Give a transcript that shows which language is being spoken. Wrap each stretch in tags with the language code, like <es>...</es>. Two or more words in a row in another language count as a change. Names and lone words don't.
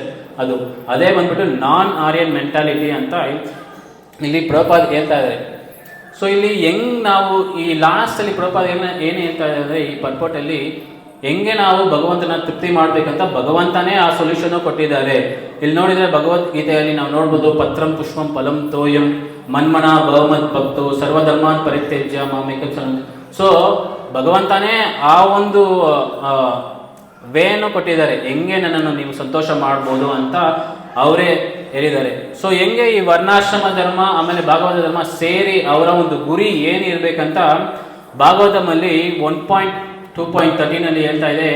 <kn>ಅದು ಅದೇ ಬಂದ್ಬಿಟ್ಟು</kn> <en>non Aryan mentality</en> <kn>ಅಂತ ಇಲ್ಲಿ ಪ್ರಭುಪಾದ ಹೇಳ್ತಾ ಇದ್ದಾರೆ. ಸೊ ಇಲ್ಲಿ ಹೆಂಗ್ ನಾವು ಈ ಲಾಸ್ಟ್ ಅಲ್ಲಿ ಪ್ರಭುಪಾದ ಏನು ಹೇಳ್ತಾ ಇದ್ದಾರೆ ಈ ಪರ್ಪೋರ್ಟ್ ಅಲ್ಲಿ, ಹೆಂಗೆ ನಾವು ಭಗವಂತನ ತೃಪ್ತಿ ಮಾಡ್ಬೇಕಂತ ಭಗವಂತನೇ ಆ ಸೊಲ್ಯೂಷನ್ ಕೊಟ್ಟಿದ್ದಾರೆ. ಇಲ್ಲಿ ನೋಡಿದ್ರೆ ಭಗವದ್ಗೀತೆಯಲ್ಲಿ ನಾವು ನೋಡ್ಬೋದು,</kn> <sa>ಪತ್ರಂ ಪುಷ್ಪಂ ಫಲಂ ತೋಯಂ ಮನ್ಮನ ಭವಮತ್ ಭಕ್ತು ಸರ್ವಧರ್ಮಾನ್ ಪರಿತ್ಯಜ್ಯ ಮಾಮೇಕಂ ಶರಣಂ.</sa> <kn>ಸೊ ಭಗವಂತನೇ ಆ ಒಂದು ವೇಯನ್ನು ಕೊಟ್ಟಿದ್ದಾರೆ, ಹೆಂಗೆ ನನ್ನನ್ನು ನೀವು ಸಂತೋಷ ಮಾಡ್ಬೋದು ಅಂತ ಅವರೇ ಹೇಳಿದ್ದಾರೆ. ಸೊ ಹೆಂಗೆ ಈ ವರ್ಣಾಶ್ರಮ ಧರ್ಮ ಆಮೇಲೆ ಭಾಗವತ ಧರ್ಮ ಸೇರಿ ಅವರ ಒಂದು ಗುರಿ ಏನಿರ್ಬೇಕಂತ ಭಾಗವತಮಲ್ಲಿ 1.2.13 ಹೇಳ್ತಾ ಇದೆ.</kn>